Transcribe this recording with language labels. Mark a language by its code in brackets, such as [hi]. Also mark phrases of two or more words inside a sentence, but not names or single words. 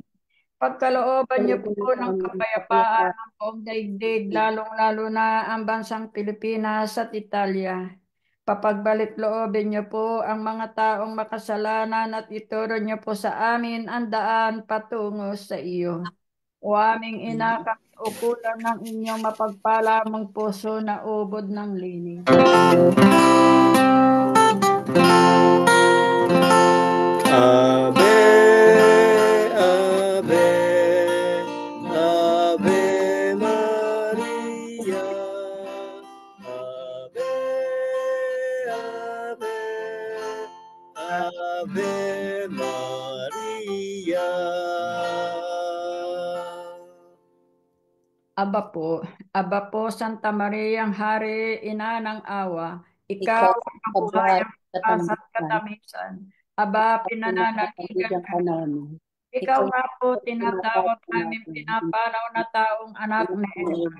[tl] Pagkalooban niyo po ng kapayapaan ng buong daigdig, lalong-lalo na ang bansang Pilipinas at Italia. Papagbalik loobin niyo po ang mga taong makasalanan at ituro niyo po sa amin ang daan patungo sa iyo. O aming ina, kami ukulan ng inyong mapagpalamang puso na ubod ng linig. [la] Ave, Ave, Ave Maria. Ave, Ave, Ave Maria. [tl] Aba po, Santa Maria, ang Hari, Ina ng Awa, ikaw ang kabuhayan at katamisan. Aba, pinananaligan ka namin. Ikaw nga po, tinatawag namin pinapanaw na taong anak na Eva.